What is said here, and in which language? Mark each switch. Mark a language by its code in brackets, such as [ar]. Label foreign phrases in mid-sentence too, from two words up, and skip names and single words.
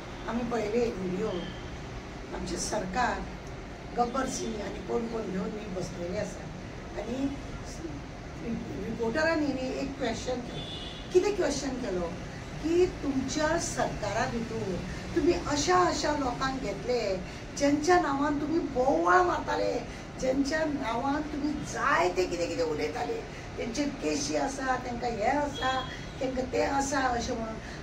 [mr] आम्ही पहिले व्हिडिओ आमचे सरकार गब्बर सिंग आणि कोण कोण घेऊन मी बसलेले असतात आणि रिपोर्टरांनी एक क्वेश्चन केलं. [kok] किती क्वेश्चन केलो की तुमच्या सरकारा भितर तुम्ही अशा लोकांक घेतले ज्यांच्या नावान तुम्ही बोवाळ मारताले, ज्यांच्या नावान तुम्ही जाय ते कितें कितें उलयताले, तेंचे केशी आसा, तांकां हे आसा, तांकां ते आसा अशें म्हणून.